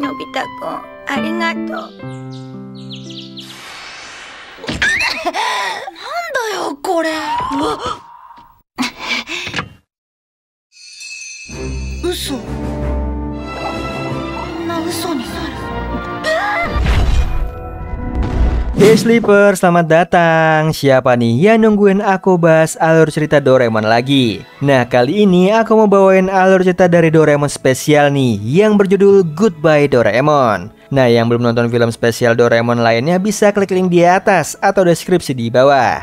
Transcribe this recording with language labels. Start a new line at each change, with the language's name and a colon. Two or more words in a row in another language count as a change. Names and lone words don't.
Japanese: たくん、ありがとう。なんだよこれ。嘘。こんな嘘になる。
English: Hey Sleeper,
Indonesian: selamat datang. Siapa nih yang nungguin aku bahas alur cerita Doraemon lagi? Nah, kali ini aku mau bawain alur cerita dari Doraemon spesial nih, yang berjudul Goodbye Doraemon. Nah, yang belum nonton film spesial Doraemon lainnya bisa klik link di atas atau deskripsi di bawah.